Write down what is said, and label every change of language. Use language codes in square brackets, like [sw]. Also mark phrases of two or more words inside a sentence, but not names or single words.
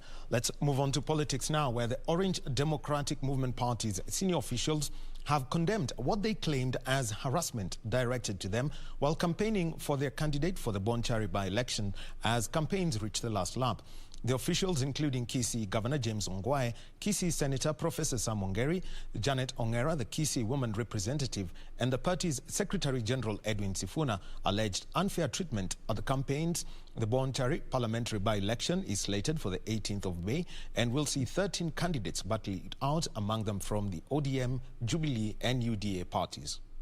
[en] Let's move on to politics now, where the Orange Democratic Movement Party's senior officials have condemned what they claimed as harassment directed to them while campaigning for their candidate for the Bonchari by-election as campaigns reach the last lap. The officials, including Kisii Governor James Ongwae, Kisii Senator Professor Sam Ongeri, Janet Ongera, the Kisii woman representative, and the party's Secretary General Edwin Sifuna, alleged unfair treatment at the campaigns. The Bonchari parliamentary by-election is slated for the 18th of May and will see 13 candidates battle it out, among them from the ODM, Jubilee and UDA parties.